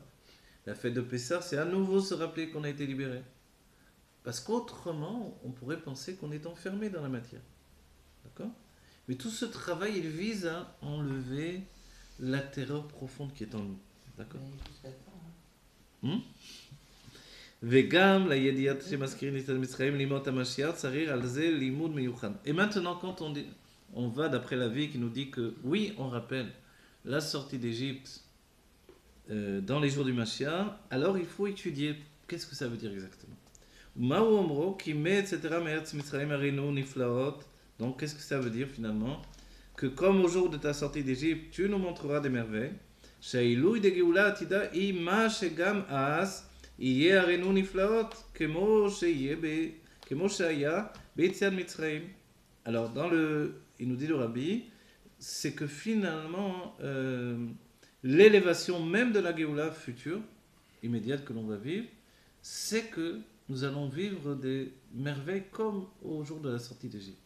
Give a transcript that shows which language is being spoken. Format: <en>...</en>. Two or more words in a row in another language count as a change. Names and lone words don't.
<fr>La fête de Pessah, c'est à nouveau se rappeler qu'on a été libéré. Parce qu'autrement, on pourrait penser qu'on est enfermé dans la matière. D'accord ? Mais tout ce travail, il vise à enlever la terreur profonde qui est en nous. D'accord ? Mais jusqu'à quand, hein.</fr> <he>וגם לידיעת שמזכירים את מצרים לימות המשיח צריך על זה לימוד מיוחד.</he> <fr>Et maintenant, quand on va d'après la vie qui nous dit que oui, on rappelle la sortie d'Égypte dans les jours du Mashiach, alors il faut étudier qu'est-ce que ça veut dire exactement.</fr> <he>מהו אומרו כי etc. מארץ מצרים הרינו נפלאות.</he> <fr>Donc qu'est-ce que ça veut dire finalement? Que comme au jour de ta sortie d'Égypte, tu nous montreras des merveilles.</fr> <he>שהעילוי דגאולה עתידה היא מה שגם אז יהיה הרינו נפלאות כמו שהיה ביציאת מצרים.</he> <fr>Alors il nous dit le Rabbi, c'est que finalement l'élévation même de la Géoula future, immédiate que l'on va vivre, c'est que nous allons vivre des merveilles comme au jour de la sortie d'Égypte.</fr>